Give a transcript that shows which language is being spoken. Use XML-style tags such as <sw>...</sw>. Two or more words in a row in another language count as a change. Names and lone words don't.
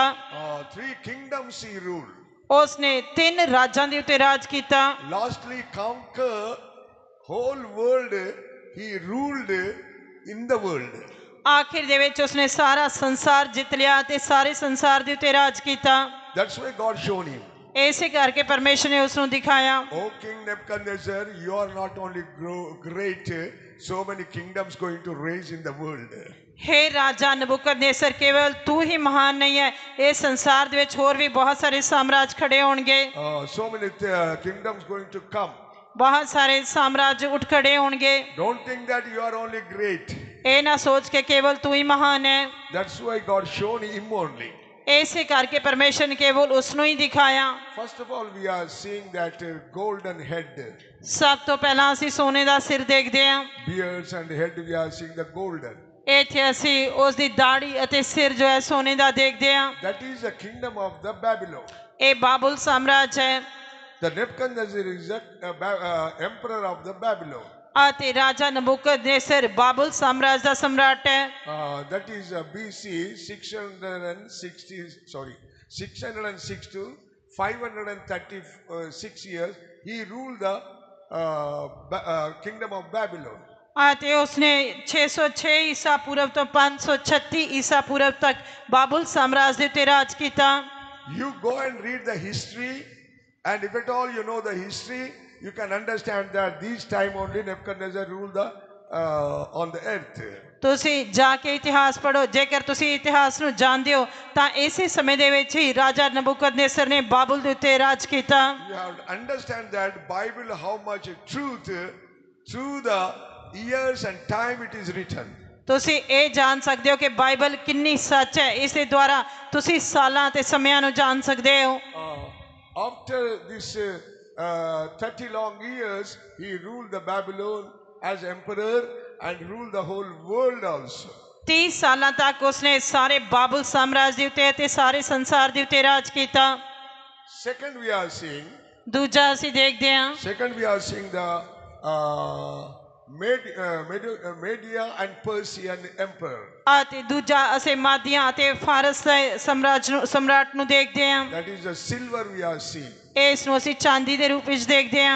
<en>3 kingdoms he ruled.</en> <pa>ਉਸਨੇ 3 ਰਾਜਾਂ ਦੇ ਉੱਤੇ ਰਾਜ ਕੀਤਾ।</pa> <en>Lastly conquer whole world. He ruled in the world.</en> <pa>ਆਖਿਰ ਦੇ ਵਿੱਚ ਉਸਨੇ ਸਾਰਾ ਸੰਸਾਰ ਜਿੱਤ ਲਿਆ ਤੇ ਸਾਰੇ ਸੰਸਾਰ ਦੇ ਉੱਤੇ ਰਾਜ ਕੀਤਾ।</pa> <en>That's why God shown him.</en> <pa>ਇਸੇ ਕਰਕੇ ਪਰਮੇਸ਼ਰ ਨੇ ਉਸ ਨੂੰ ਦਿਖਾਇਆ।</pa> <en>Oh King Nebuchadnezzar, you are not only great, so many kingdoms going to raise in the world.</en> <pa>हे ਰਾਜਾ ਨਬੂਕਦਨੇਸਰ, ਕੇਵਲ ਤੂੰ ਹੀ ਮਹਾਨ ਨਹੀਂ ਹੈ, ਇਹ ਸੰਸਾਰ ਦੇ ਵਿੱਚ ਹੋਰ ਵੀ ਬਹੁਤ ਸਾਰੇ ਸਾਮਰਾਜ ਖੜੇ ਹੋਣਗੇ।</pa> <en>So many kingdoms going to come.</en> <pa>ਬਹੁਤ ਸਾਰੇ ਸਾਮਰਾਜ ਉੱਠ ਖੜੇ ਹੋਣਗੇ।</pa> <en>Don't think that you are only great.</en> <pa>ਇਹ ਨਾ ਸੋਚ ਕੇ ਕੇਵਲ ਤੂੰ ਹੀ ਮਹਾਨ ਹੈ।</pa> <en>That's why God shown him only.</en> <pa>ਇਸੇ ਕਰਕੇ ਪਰਮੇਸ਼ਰ ਨੇ ਕੇਵਲ ਉਸ ਨੂੰ ਹੀ ਦਿਖਾਇਆ।</pa> <en>First of all, we are seeing that golden head,</en> <pa>ਸਭ ਤੋਂ ਪਹਿਲਾਂ ਅਸੀਂ ਸੋਨੇ ਦਾ ਸਿਰ ਦੇਖਦੇ ਹਾਂ।</pa> <en>beards and head, we are seeing the golden.</en> <pa>ਇੱਥੇ ਅਸੀਂ ਉਸ ਦੀ ਦਾੜੀ ਅਤੇ ਸਿਰ ਜੋ ਹੈ ਸੋਨੇ ਦਾ ਦੇਖਦੇ ਹਾਂ।</pa> <en>That is the kingdom of the Babylon.</en> <pa>ਇਹ ਬਾਬੁਲ ਸਾਮਰਾਜ ਹੈ</pa> <en>The Nebuchadnezzar is the emperor of the Babylon.</en> <pa>ਅਤੇ ਰਾਜਾ ਨਬੂਕਦਨੇਸਰ ਬਾਬੁਲ ਸਾਮਰਾਜ ਦਾ ਸਮਰਾਟ ਹੈ।</pa> <en>That is BC 606 to 536 years. He ruled the kingdom of Babylon.</en> <pa>ਅਤੇ ਉਸਨੇ 606 ਈਸਾ ਪੂਰਵ ਤੋਂ 536 ਈਸਾ ਪੂਰਵ ਤੱਕ ਬਾਬੁਲ ਸਾਮਰਾਜ ਦੇ ਉੱਤੇ ਰਾਜ ਕੀਤਾ।</pa> <en>You go and read the history, and if at all you know the history, you can understand that this time only Nebuchadnezzar ruled on the earth.</en> <pa>ਤੁਸੀਂ ਜਾ ਕੇ ਇਤਿਹਾਸ ਪੜ੍ਹੋ। ਜੇਕਰ ਤੁਸੀਂ ਇਤਿਹਾਸ ਨੂੰ ਜਾਣਦੇ ਹੋ ਤਾਂ ਇਸੇ ਸਮੇਂ ਦੇ ਵਿੱਚ ਹੀ ਰਾਜਾ ਨਬੂਕਦਨੇਸਰ ਨੇ ਬਾਬੁਲ ਦੇ ਉੱਤੇ ਰਾਜ ਕੀਤਾ।</pa> <en>You have to understand that Bible, how much truth through the years and time it is written.</en> <pa>ਤੁਸੀਂ ਇਹ ਜਾਣ ਸਕਦੇ ਹੋ ਕਿ ਬਾਈਬਲ ਕਿੰਨੀ ਸੱਚ ਹੈ। ਇਸ ਦੇ ਦੁਆਰਾ ਤੁਸੀਂ ਸਾਲਾਂ ਤੇ ਸਮਿਆਂ ਨੂੰ ਜਾਣ ਸਕਦੇ ਹੋ।</pa> <en>After this 30 long years, he ruled the Babylon as emperor and ruled the whole world also.</en> <pa>30 ਸਾਲਾਂ ਤੱਕ ਉਸਨੇ ਸਾਰੇ ਬਾਬੁਲ ਸਾਮਰਾਜ ਦੇ ਉੱਤੇ ਅਤੇ ਸਾਰੇ ਸੰਸਾਰ ਦੇ ਉੱਤੇ ਰਾਜ ਕੀਤਾ।</pa> <en>Second, we are seeing.</en> <pa>ਦੂਜਾ ਅਸੀਂ ਦੇਖਦੇ ਹਾਂ</pa> <en>Second, we are seeing the Media and Persian emperor.</en> <pa>ਅਤੇ ਦੂਜਾ ਅਸੀਂ ਮਾਦੀਆਂ ਅਤੇ ਫਾਰਸ ਦੇ ਸਮਰਾਟ ਨੂੰ ਦੇਖਦੇ ਹਾਂ।</pa> <en>That is the silver we are seeing.</en> <pa>ਇਸ ਨੂੰ ਅਸੀਂ ਚਾਂਦੀ ਦੇ ਰੂਪ ਵਿੱਚ ਦੇਖਦੇ ਹਾਂ।</pa>